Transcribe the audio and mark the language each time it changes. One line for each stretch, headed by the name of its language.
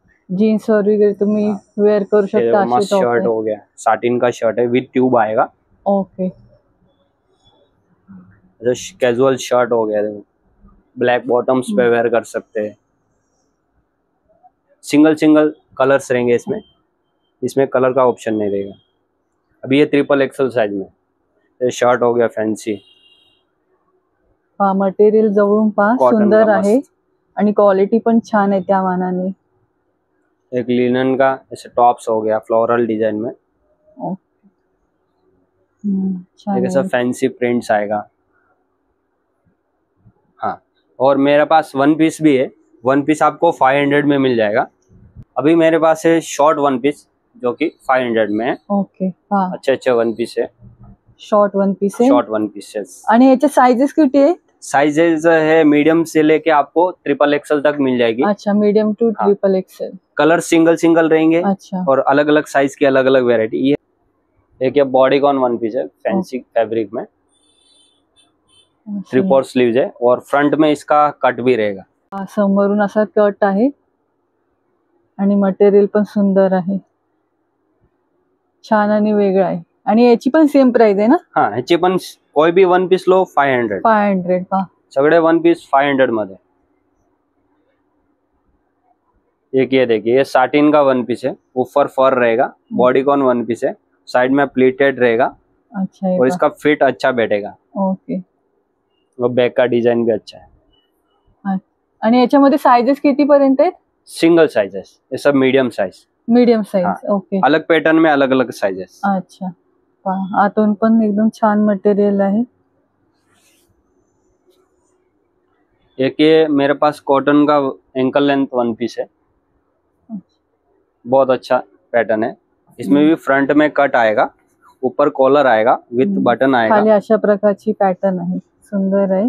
Marathi: Jeans वर वगैरे तुम्ही वेअर करू शकता।
Hindi: मस्त शर्ट हो गया, साटिन का शर्ट है, विद ट्यूब आएगा।
English: okay,
Hindi: कैजुअल शर्ट हो गया, ब्लैक बॉटम्स पे वेयर कर सकते हैं। सिंगल सिंगल कलर्स रहेंगे इसमें, इसमें कलर का ऑप्शन नहीं रहेगा। अभी ये ट्रिपल एक्सल साइज में ये शर्ट हो गया फैंसी।
Marathi: पहा मटेरियल जवळून पहा, सुंदर आहे आणि क्वालिटी पण छान आहे त्या मानाने।
Hindi: एक लिनन का ऐसे टॉप्स हो गया फ्लोरल डिजाइन में।
Marathi: छान
Hindi: ऐसा फैंसी प्रिंट्स आएगा। हाँ, और मेरे पास वन पीस भी है। वन पीस आपको 500 में मिल जाएगा। अभी मेरे पास है शॉर्ट वन पीस जो कि 500 में है। ओके, हाँ, अच्छे अच्छे वन पीस है, शॉर्ट वन पीस है। शॉर्ट वन पीस है।
Marathi: आणि याचे साइजेस किती आहे?
Hindi: साइजेस है मीडियम से लेके आपको ट्रिपल एक्सल तक मिल जाएगी। अच्छा, medium to triple axle. Colour single single रहेंगे। अच्छा, और अलग अलग साइज की अलग अलग वेरायटी। ये एक ये बॉडीकॉन वन पीस है, फैंसी फैब्रिक में, 3/4 स्लीव्स है और फ्रंट में इसका कट भी रहेगा।
Marathi: समोरून असा कट आहे आणि मटेरियल पण सुंदर आहे, छान आणि वेगळं आहे। आणि याची पण सेम प्राइस आहे ना?
Hindi: हाँ,
Marathi: याची पण
Hindi: कोई भी वन पीस लो 500
Marathi: पहा, सगळे वन पीस 500 मध्ये।
Hindi: एक ये देखिए, ये साटिन का वन पीस है, ऊपर फर रहेगा, बॉडीकॉन वन पीस है, साइड में प्लीटेड रहेगा। अच्छा, और इसका फिट अच्छा बैठेगा।
English: okay,
Hindi: और बैक का डिजाइन भी अच्छा है।
Marathi: आणि याच्यामध्ये साइजेस किती पर्यंत आहेत?
Hindi: सिंगल साइजेस, ये सब medium size. Medium size, okay. अलग पैटर्न में अलग अलग साइजेस।
Marathi: अच्छा, पहा आतून पण एकदम छान मटेरियल आहे।
Hindi: एक ये मेरे पास कॉटन का एंकल लेंथ वन पीस है, बहुत अच्छा पैटर्न है। इसमें भी फ्रंट में कट आएगा, ऊपर कॉलर आएगा, विथ बटन आएगा।
Marathi: खाली अशा प्रकारची पॅटर्न आहे, सुंदर आहे।